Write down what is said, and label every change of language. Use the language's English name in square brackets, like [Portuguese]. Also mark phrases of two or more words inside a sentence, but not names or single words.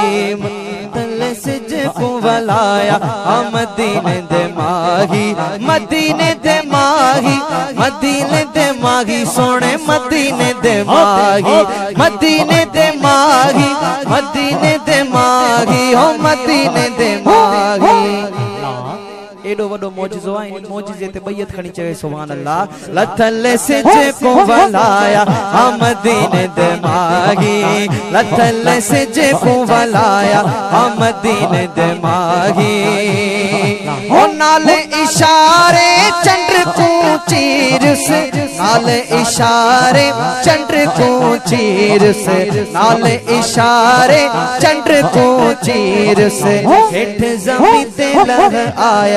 [Sindhi] लथले सिज को वलाया आ मदीने दे माही, मदीने दे माही, मदीने दे माही, सोने मदीने दे माही, मदीने दे माही, मदीने दे माही, ओ मदीने दे माही। एडो वडो मौजज़ो आहे, इन मौजज़े ते बैयत खणी चवे [Arabic] سبحان الله. [Sindhi] लथले सिज को वलाया आ मदीने दे माही, लथले सिज को वलाया आ मदीने दे माही। ओ नाले इशारे चंद्र को चीर से, नाले इशारे चंद्र को चीर से, नाले इशारे चंद्र को चीर से हेठ ज़मीन ते लह आया।